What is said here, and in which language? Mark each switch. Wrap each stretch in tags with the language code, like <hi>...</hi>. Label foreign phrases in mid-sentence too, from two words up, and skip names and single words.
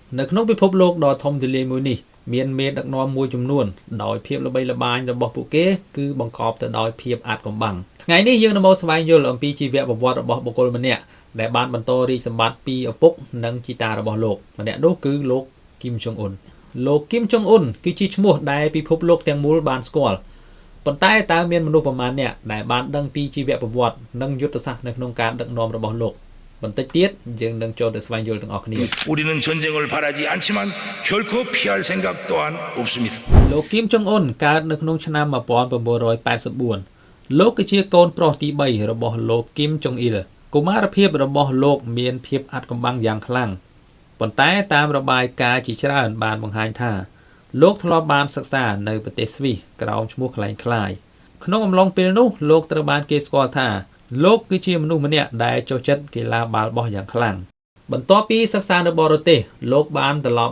<km>នៅក្នុងពិភពលោកដ៏ធំទូលាយមួយនេះមានមេដឹកនាំមួយចំនួនដោយភាពល្បីល្បាញរបស់ពួកគេគឺបង្កប់ទៅដោយភាពអាថ៌កំបាំងថ្ងៃនេះយើងនឹងមកស្វែងយល់អំពីជីវប្រវត្តិរបស់បុគ្គលម្នាក់ដែលបានបន្តរីកសម្បត្តិពីឪពុកនិងជីតារបស់លោកម្នាក់នោះគឺលោកគីមចុងអ៊ុនលោកគីមចុងអ៊ុនគឺជាឈ្មោះដែលពិភពលោកទាំងមូលបានស្គាល់ប៉ុន្តែតើមានមនុស្សប្រមាណអ្នកដែលបានដឹងពីជីវប្រវត្តិនិងយុទ្ធសាស្ត្រនៅក្នុងការដឹកនាំរបស់លោកបន្តិចទៀតយើងនឹងចូលទៅស្វែងយល់ទាំងអស់គ្នា</km> <ko>우리는 전쟁을 바라지 않지만 결코 피할 생각 또한 없습니다.</ko> <km>លោកគីមចុងអ៊ុនកើតនៅក្នុងឆ្នាំ1984លោកគឺជាកូនប្រុសទី3របស់លោកគីមចុងអ៊ីលកុមារភាពរបស់លោកមានភាពអាថ៌កំបាំងយ៉ាងខ្លាំងប៉ុន្តែតាមរបាយការណ៍ជាច្រើនបានបង្ហាញថាលោកធ្លាប់បានសិក្សានៅប្រទេសស្វីសក្រោមឈ្មោះខ្លែងខ្លាយក្នុងអំឡុងពេលនោះលោកត្រូវបានគេស្គាល់ថាលោកគឺជាមនុស្សម្នាក់ដែលចូលចិត្តកីឡាបាល់បោះយ៉ាងខ្លាំងបន្ទាប់ពីសិក្សានៅបរទេសលោកបានត្រឡប់</km>